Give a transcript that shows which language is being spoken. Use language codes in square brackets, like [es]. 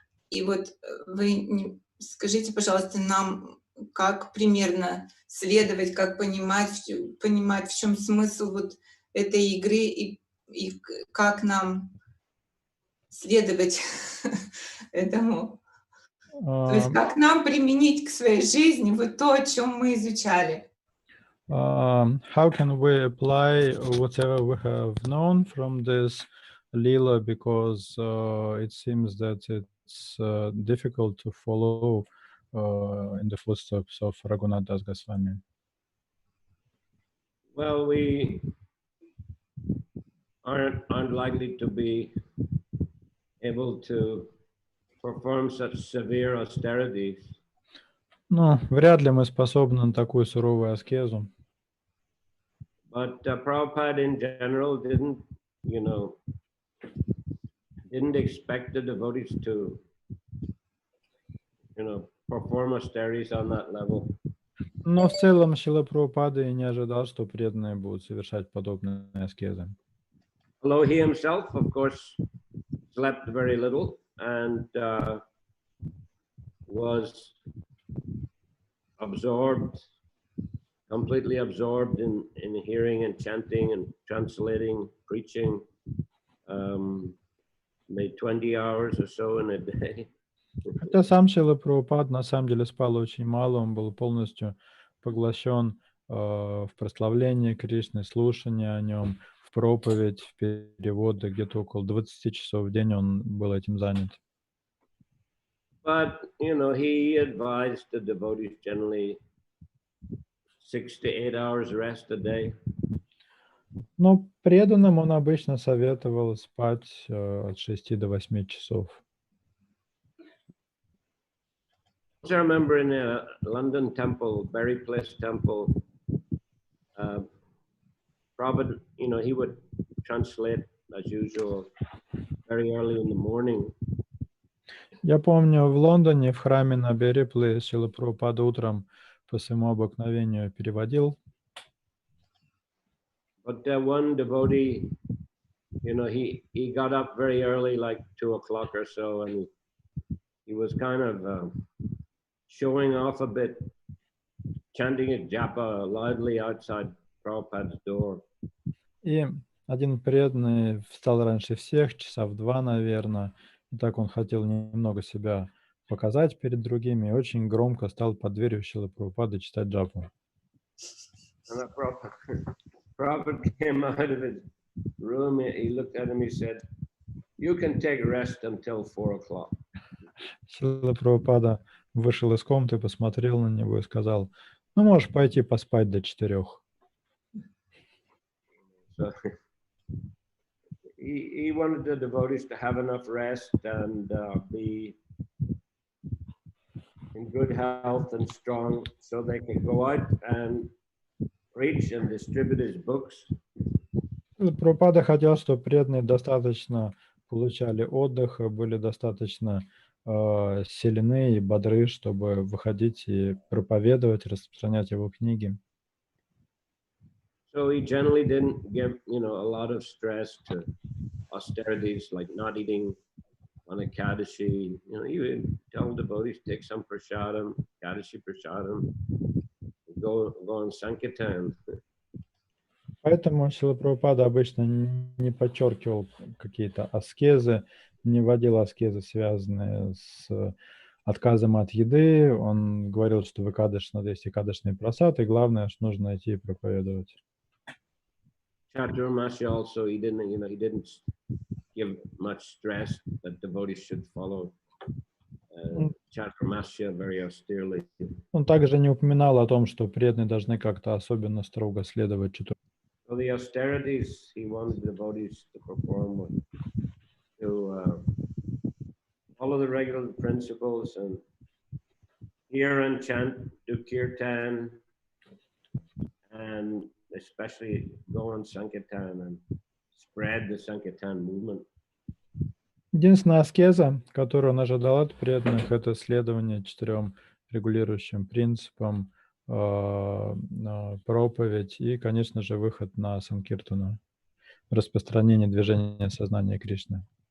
[ru] И вот вы скажите, пожалуйста, нам, как примерно следовать, как понимать, в чем смысл вот этой игры и как нам следовать этому. То есть как нам применить к своей жизни вот то, о чем мы изучали. [en] How can we apply whatever we have known from this lila, because it seems that it's difficult to follow in the footsteps of Raghunath Das Goswami? Well, we aren't likely to be able to perform such severe austerities. [ru] Ну, вряд ли мы способны на такую суровую аскезу. [en] But Prabhupada in general didn't expect the devotees to, perform austerities on that level. [ru] Но в целом Шрила Прабхупада и не ожидал, что преданные будут совершать подобные аскезы. [en] Although he himself, of course, slept very little and was completely absorbed in hearing and chanting and translating, preaching, maybe 20 hours or so in a day. [ru] Хотя сам Шрила Прабхупад на самом деле спал очень мало, он был полностью поглощен в прославление Кришны, слушание о нем, в проповедь, в переводы, где-то около 20 часов в день он был этим занят. [en] But, he advised the devotees generally 6 to 8 hours rest a day. [ru] Но преданным он обычно советовал спать от 6 до 8 часов. [en] I remember in a London temple, Berry Place temple, Prabhupada, he would translate as usual very early in the morning. [ru] Я помню, в Лондоне, в храме на Берри Плейс, Шрила Прабхупада утром по своему обыкновению переводил. [en] But one devotee, he got up very early, like 2 o'clock or so, and he was kind of showing off a bit, chanting a japa loudly outside Prabhupada's door. [ru] И один преданный встал раньше всех, часа в 2, наверное. И так он хотел немного себя показать перед другими, и очень громко стал под дверью Шрилы Прабхупады читать джапу. [en] And Prabhupada came out of his room, he looked at him, he said, "You can take rest until 4 o'clock." [ru] Шрила Прабхупада вышел из комнаты, посмотрел на него и сказал: ну, можешь пойти поспать до 4. [en] So he wanted the devotees to have enough rest and be in good health and strong, so they could go out and preach and distribute his books. [ru] Прабхупада хотел, чтобы преданные достаточно получали отдых, были достаточно сильны и бодры, чтобы выходить и проповедовать, распространять его книги. [en] So he generally didn't give, a lot of stress to austerities like not eating on Ekadashi. He would tell devotees take some prasadam, Ekadashi prasadam, go on Sankirtan. [ru] Поэтому Шрила Прабхупада обычно не подчеркивал какие-то аскезы, не вводил аскезы, связанные с отказом от еды. Он говорил, что в Экадаш надо есть экадашный прасад, и главное, что нужно идти и проповедовать. [en] Chaitamriya also, he didn't give much stress that devotees should follow Chaitamriya very austerely. [ru] Он также не упоминал о том, что преданные должны как-то особенно строго следовать Чатурмасья. [en] So the austerities he wanted devotees to perform to follow the regular principles and hear and chant, do kirtan, and especially go on Sankirtan and spread the Sankirtan movement. [ru] Единственная аскеза, которую он ожидал от преданных, это следование 4 регулирующим принципам, проповедь и, конечно же, выход на Санкиртану, распространение движения сознания Кришны.